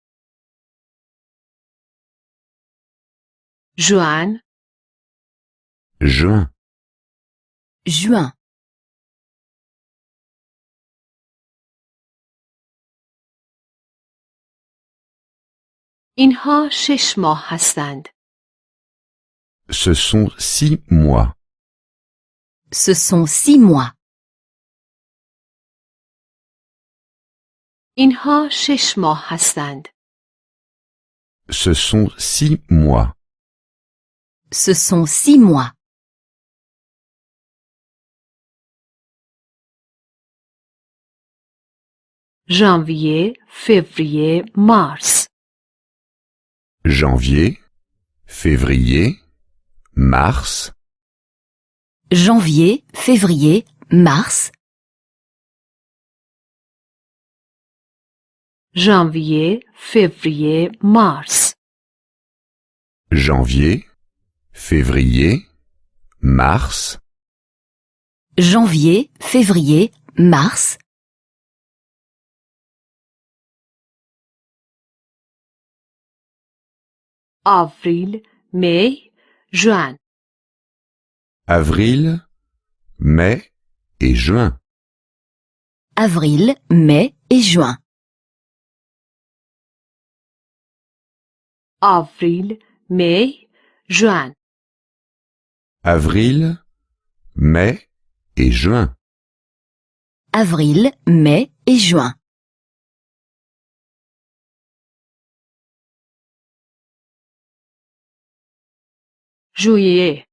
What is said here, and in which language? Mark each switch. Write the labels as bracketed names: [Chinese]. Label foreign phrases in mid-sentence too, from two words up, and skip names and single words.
[French] juin, juin, juin, [Persian] اینها 6 ماه هستند. [French] ce sont 6 mois. ce sont 6 mois. [Persian] اینها 6 ماه هستند. [French] Ce sont 6 mois. ce sont 6 mois. [Persian] ژانویه، فوریه، مارس. [French] Janvier, février, mars, Janvier, février, mars, [Persian] ژانویه، فوریه، مارس. [French] janvier, février, mars, janvier, février, mars, [Persian] آوریل، می، ژوئن. [French] avril, mai et juin. avril, mai et juin. [Persian] آوریل، می، ژوئن. [French] Avril, mai et juin. Avril, mai et juin. [Persian] ژوئیه،